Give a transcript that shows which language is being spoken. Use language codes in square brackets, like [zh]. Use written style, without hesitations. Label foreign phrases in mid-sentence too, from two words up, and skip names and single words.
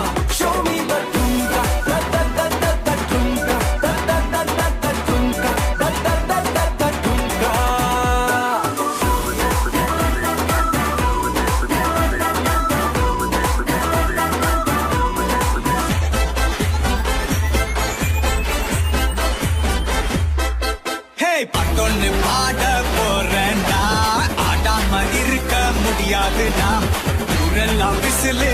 [en] Show me the tunka, da da da da da tunka, da da da da da tunka, da da da da da tunka. [ta] Hey, பட்டொன்னு பாட போறேன்டா ஆடாம இருக்க முடியாதுடா ஊரெல்லாம் விசிலு